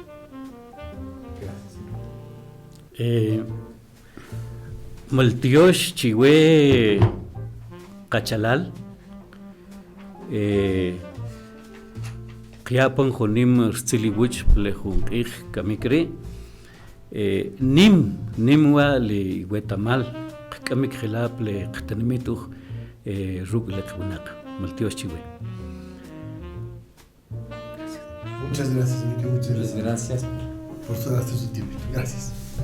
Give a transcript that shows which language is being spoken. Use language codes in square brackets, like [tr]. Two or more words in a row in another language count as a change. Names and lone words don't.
[quc] Maltiosh chiwe Cachalal Qiapan jonim rtziliwich plejun ich kamikri nimwa li Huetamal kamik khilap le qtanimitu ruglek bunak maltiosh chiwe. [es] Muchas gracias, Enrique, muchas gracias por su tiempo. Gracias.